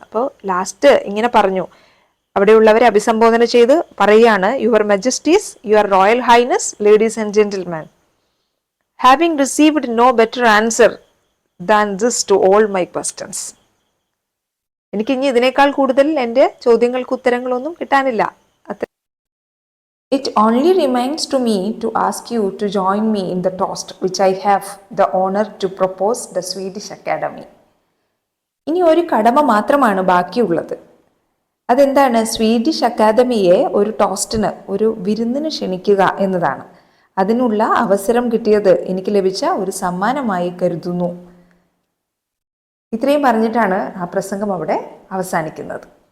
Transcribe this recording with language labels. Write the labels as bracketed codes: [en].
[ml] അപ്പോൾ ലാസ്റ്റ് ഇങ്ങനെ പറഞ്ഞു, അവിടെയുള്ളവരെ അഭിസംബോധന ചെയ്ത് പറയുകയാണ്, [en] Your majesties, your royal highness, ladies and gentleman, having received no better answer than this to all my questions. [ml] എനിക്ക് ഇനി ഇതിനേക്കാൾ കൂടുതൽ എൻ്റെ ചോദ്യങ്ങൾക്ക് ഉത്തരങ്ങളൊന്നും കിട്ടാനില്ല. [en] It only remains to me to ask you to join me in the toast which I have the honor to propose the Swedish Academy. [ml] ഇനി ഒരു കടമ മാത്രമാണ് ബാക്കിയുള്ളത്. അതെന്താണ്? സ്വീഡിഷ് അക്കാദമിയെ ഒരു ടോസ്റ്റിന്, ഒരു വിരുന്നിന് ക്ഷണിക്കുക എന്നതാണ്. അതിനുള്ള അവസരം കിട്ടിയത് എനിക്ക് ലഭിച്ച ഒരു സമ്മാനമായി കരുതുന്നു. ഇത്രയും പറഞ്ഞിട്ടാണ് ആ പ്രസംഗം അവിടെ അവസാനിക്കുന്നത്.